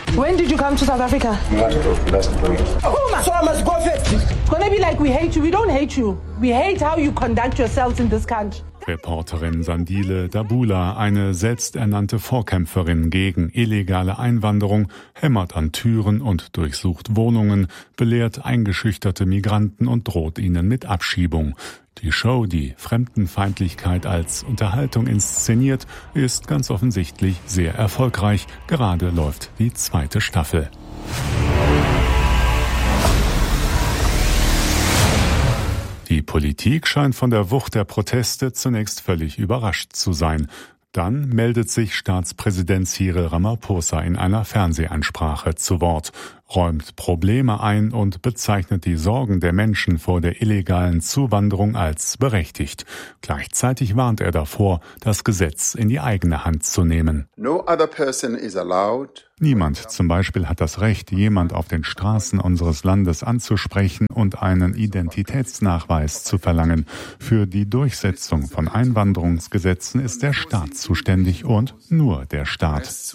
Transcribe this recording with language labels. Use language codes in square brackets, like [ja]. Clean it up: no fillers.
[en] When did you come to South Africa? Gonna be like, we hate you. We don't hate you. We hate how you conduct yourselves in this country. [de] Reporterin Sandile Dabula, eine selbsternannte Vorkämpferin gegen illegale Einwanderung, hämmert an Türen und durchsucht Wohnungen, belehrt eingeschüchterte Migranten und droht ihnen mit Abschiebung. Die Show, die Fremdenfeindlichkeit als Unterhaltung inszeniert, ist ganz offensichtlich sehr erfolgreich. Gerade läuft die zweite Staffel. Die Politik scheint von der Wucht der Proteste zunächst völlig überrascht zu sein. Dann meldet sich Staatspräsident Cyril Ramaphosa in einer Fernsehansprache zu Wort, räumt Probleme ein und bezeichnet die Sorgen der Menschen vor der illegalen Zuwanderung als berechtigt. Gleichzeitig warnt er davor, das Gesetz in die eigene Hand zu nehmen. [en] No other person is allowed. [de] Niemand zum Beispiel hat das Recht, jemand auf den Straßen unseres Landes anzusprechen und einen Identitätsnachweis zu verlangen. Für die Durchsetzung von Einwanderungsgesetzen ist der Staat zuständig und nur der Staat.